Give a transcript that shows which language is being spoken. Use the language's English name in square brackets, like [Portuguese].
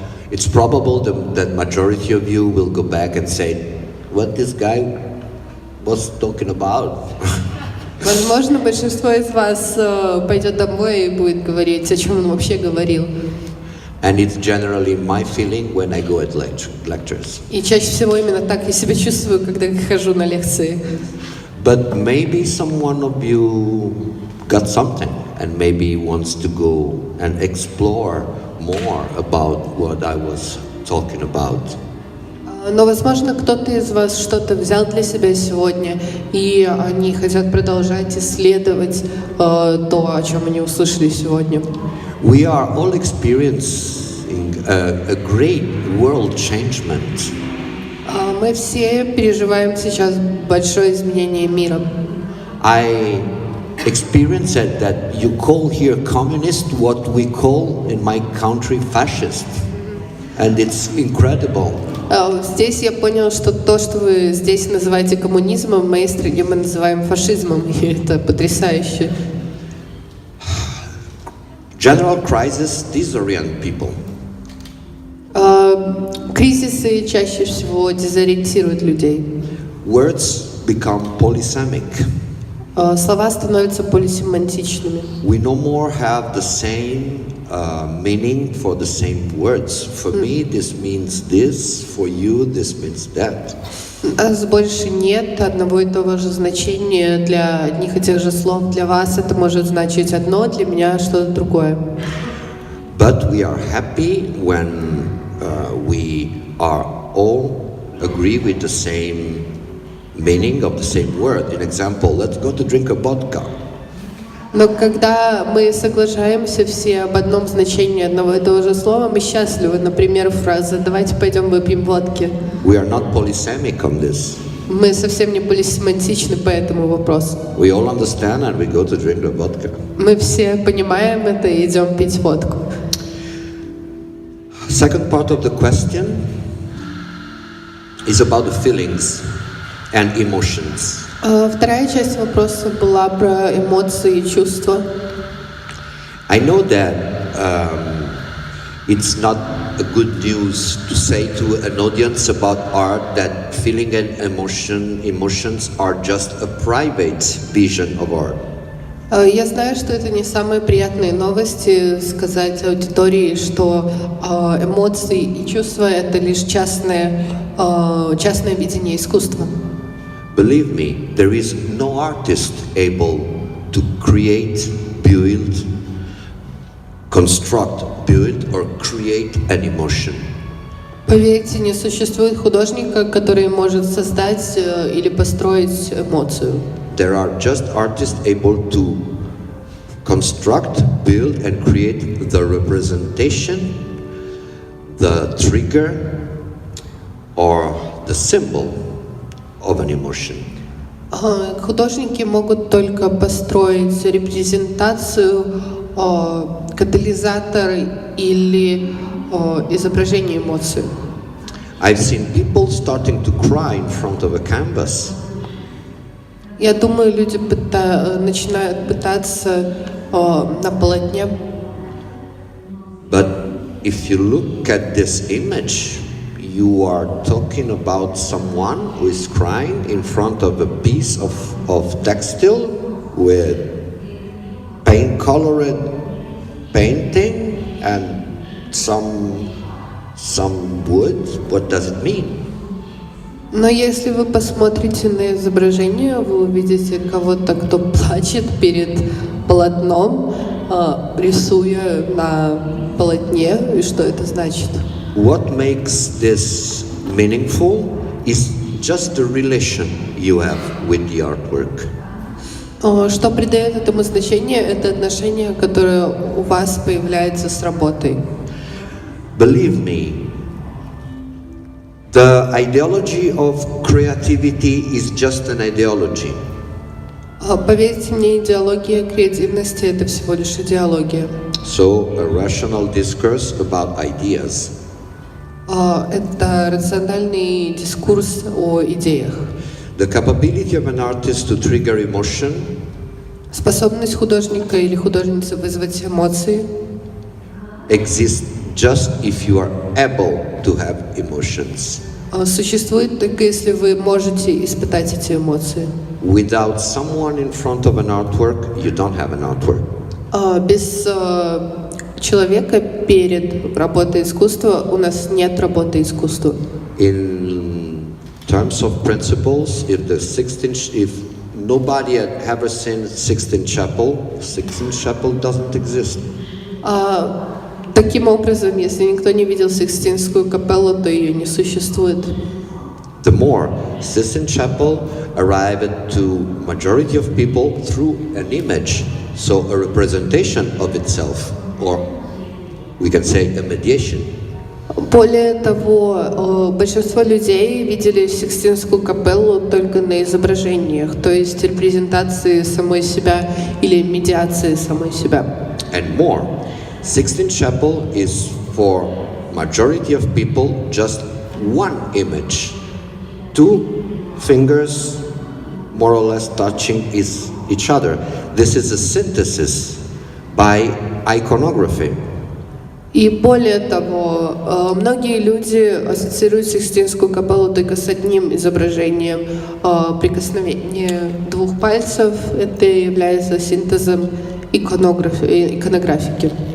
[English] It's probable that majority of you will go back and say, what this guy was talking about. [Russian] Возможно, большинство из вас пойдет домой и будет говорить, о чем он вообще говорил. [English] And it's generally my feeling when I go at lectures. [Russian] И чаще всего именно так я себя чувствую, когда хожу на лекции. [English] But maybe someone of you got something and maybe wants to go and explore more about what I was talking about. [Russian] Но, возможно, кто-то из вас что-то взял для себя сегодня, и они хотят продолжать исследовать то, о чем они услышали сегодня. [English] We are all experiencing a great world changement. [Russian] Мы все переживаем сейчас большое изменение мира. [English] I experienced that you call here communist what we call in my country fascist. And it's incredible. [Russian] Здесь я понял, что то, что вы здесь называете коммунизмом, в моей стране мы называем фашизмом, и это потрясающе. [English] General crisis disorient people. [Russian] Кризисы чаще всего дезориентируют людей. [English] Words become polysemic. [Russian] Слова становятся полисемантичными. [English] We no more have the same meaning for the same words. For me, this means this. For you, this means that. [Russian] Больше нет одного и того же значения для одних и тех же слов. Для вас это может значить одно, для меня что-то другое. [English] But we are happy when we are all agree with the same meaning of the same word. In example, let's go to drink a vodka. [Russian] Но когда мы соглашаемся все об одном значении одного и того же слова, мы счастливы. Например, фраза «давайте пойдем выпьем водки». [English] We are not polysemic on this. [Russian] Мы совсем не полисемантичны по этому вопросу. [English] We all understand and we go to drink the vodka. [Russian] Мы все понимаем это и идем пить водку. [English] Second part of the question is about the feelings and emotions. [Russian] Вторая часть вопроса была про эмоции и чувства. [English] I know that it's not a good news to say to an audience about art that feeling and emotions are just a private vision of art. [Russian] Я знаю, что это не самые приятные новости сказать аудитории, что эмоции и чувства — это лишь частное видение искусства. [English] Believe me, there is no artist able to create, build, construct, build or create an emotion. [Russian] Поверьте, не существует художника, который может создать или построить эмоцию. [English] There are just artists able to construct, build and create the representation, the trigger or the symbol of an emotion. [Russian] Художники могут только построить репрезентацию, катализатор или изображение эмоций. [English] I've seen people starting to cry in front of a canvas. [Russian] Я думаю, люди начинают пытаться на полотне. [English] But if you look at this image, you are talking about someone who is crying in front of a piece of textile with paint-colored painting and some wood. What does it mean? [Russian] Но если вы посмотрите на изображение, вы увидите кого-то, кто плачет перед полотном, рисуя на полотне, и что это значит? [English] What makes this meaningful is just the relation you have with the artwork. [Russian] Что придает этому значение, это отношение, которое у вас появляется с работой. [English] Believe me, the ideology of creativity is just an ideology. [Russian] Поверьте мне, идеология креативности — это всего лишь идеология. [English] So, a rational discourse about ideas. [Russian] Это рациональный дискурс о идеях. [English] The capability of an artist to trigger emotion [Russian] Способность художника или художницы вызвать эмоции [English] exists just if you are able to have emotions. [Russian] Существует только если вы можете испытать эти эмоции. [English] Without someone in front of an artwork, you don't have an artwork. [Russian] Без человека перед работой искусства у нас нет работы искусства. [English] In terms of principles, if nobody had ever seen Sixtine Chapel doesn't exist. [Russian] Таким образом, если никто не видел Сикстинскую капеллу, то ее не существует. [English] The more Sistine Chapel arrived to majority of people through an image, so a representation of itself, or we can say a mediation. [Russian] Более того, большинство людей видели Сикстинскую капеллу только на изображениях, то есть репрезентации самой себя или медиации самой себя. [English] And more, Sixtine Chapel is for majority of people just one image, two fingers more or less touching each other. This is a synthesis by iconography. [Russian] И более того, многие люди ассоциируют Сикстинскую капеллу только с одним изображением прикосновения двух пальцев. Это является синтезом иконографики.